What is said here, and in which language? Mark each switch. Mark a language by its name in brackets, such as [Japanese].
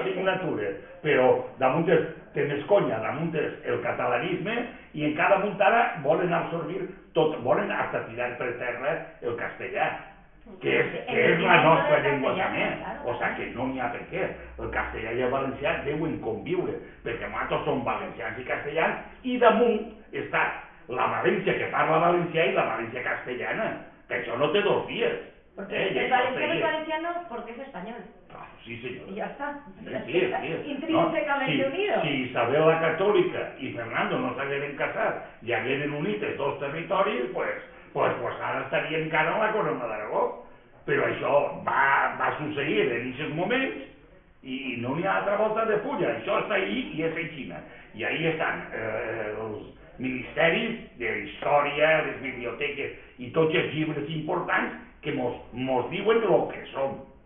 [Catalan] assignatures, però damunt té més conya, damunt el catalanisme i en cada munt ara volen absorbir tot, volen hasta tirar per terra el castellà, que és la nostra llengua també, o sigui que no n'hi ha per què. El castellà i el valencià deuen conviure, perquè nosaltres som valencians i castellans i damunt està la València que parla valencià i la València castellana, que això no té dos dies. [Spanish] Porque el valenciano es valenciano porque es español. Claro, sí, señor. Y ya está. Sí, sí. Intrínsecamente unido. [Catalan] Si Isabel la Católica y Fernando no s'hagueren casat i hagueren unit els dos territoris, pues ara estaria encara en la corona d'Aragó. Però això va succeir en aquests moments i no n'hi ha altra volta de fulla. Això està ahí i és aixina. I ahí estan els ministeris d'història, les biblioteques i tots els llibres importants que mos diuen lo que som.